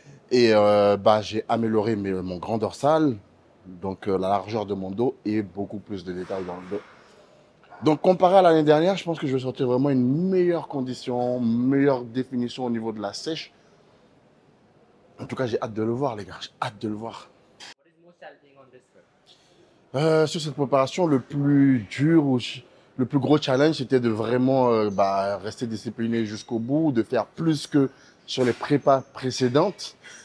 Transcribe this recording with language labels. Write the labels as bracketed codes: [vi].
[fr] Et j'ai amélioré mon grand dorsal, donc la largeur de mon dos et beaucoup plus de détails dans le dos. Donc, comparé à l'année dernière, je pense que je vais sortir vraiment une meilleure condition, meilleure définition au niveau de la sèche. En tout cas, j'ai hâte de le voir, les gars. J'ai hâte de le voir. [en] What is most challenging on this trip? [fr] Sur cette préparation, le plus dur ou le plus gros challenge, c'était de vraiment rester discipliné jusqu'au bout, de faire plus que sur les prépas précédentes.